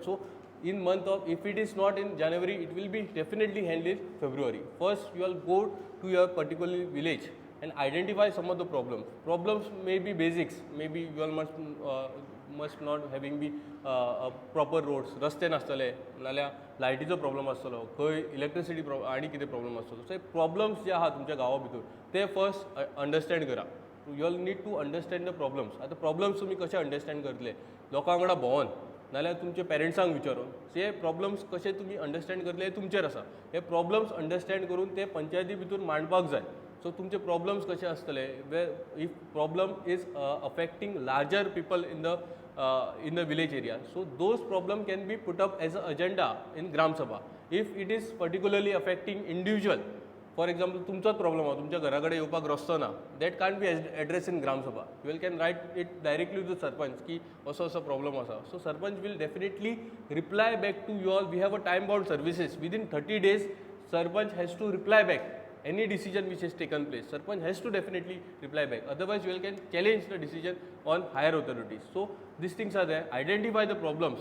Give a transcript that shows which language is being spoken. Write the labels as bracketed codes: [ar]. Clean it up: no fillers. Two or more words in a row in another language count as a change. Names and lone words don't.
[en] So in month of, if it is not in January, it will be definitely held in February. First, you will go to your particular village and identify some of the problems. Problems may be basics. Maybe you all must not having be proper roads, [kok] रस्ते नासतले, नाल्या लायटीचो प्रॉब्लम आसतलो, खंय इलेक्ट्रिसिटी आनी कितें प्रॉब्लम आसतलो. सो प्रॉब्लम्स जे आहा तुमच्या गांवा भितर ते [en] first understand [kok] करा. [en] you all need to understand the problems. [kok] आतां प्रॉब्लम्स तुमी कशे अंडरस्टँड करतले? लोकां वांगडा भोंवन, नाल्यार तुमच्या पेरंट्सांक विचारून. हे प्रॉब्लम्स कशे तुमी अंडरस्टँड करतले हे तुमचेर आसा. हे [en] problems understand [kok] करून ते पंचायती भितर मांडपाक जाय. सो तुमचे प्रॉब्लम्स कशे आसतले? [en] if problem is affecting larger people in the village area, so those problem can be put up as an agenda in Gram Sabha. If it is particularly affecting individual, for example, [kok] तुमचोच प्रॉब्लम आहा, तुमच्या घरा कडेन येवपाक रस्तो ना, [en] that can't be addressed in Gram Sabha. You can write it directly to Sarpanch [kok] की असो प्रॉब्लम आसा. [en] So Sarpanch will definitely reply back to you all. We have a time bound services. Within 30 days, Sarpanch has to reply back. Any decision which has taken place, Sarpanch has to definitely reply back. Otherwise, you can challenge the decision on higher authorities. So these things are there. Identify the problems.